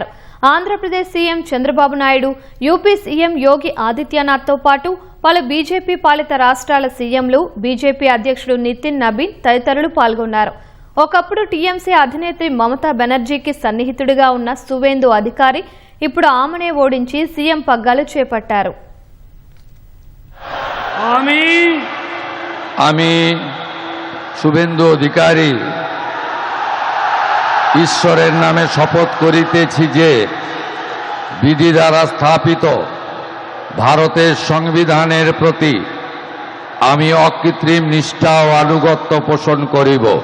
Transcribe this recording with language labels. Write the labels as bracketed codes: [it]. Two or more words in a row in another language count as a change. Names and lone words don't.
[te] ఆంధ్రప్రదేశ్ సీఎం చంద్రబాబు నాయుడు, యూపీ సీఎం యోగి ఆదిత్యనాథ్తో పాటు పలు బీజేపీ పాలిత రాష్ట్రాల సీఎంలు, బీజేపీ అధ్యక్షుడు నితిన్ నబీన్ తదితరులు పాల్గొన్నారు. ఒకప్పుడు టీఎంసీ అధినేత్రి మమతా బెనర్జీకి సన్నిహితుడిగా ఉన్న సువేందు అధికారి ఇప్పుడు ఆమెనే ఓడించి సీఎం పగ్గాలు చేపట్టారు. [bn] আমি শুভেন্দু অধিকারী ঈশ্বরের নামে শপথ করিতেছি যে বিধি দ্বারা স্থাপিত ভারতের সংবিধানের প্রতি আমি অকৃত্রিম নিষ্ঠা ও আনুগত্য পোষণ করিব।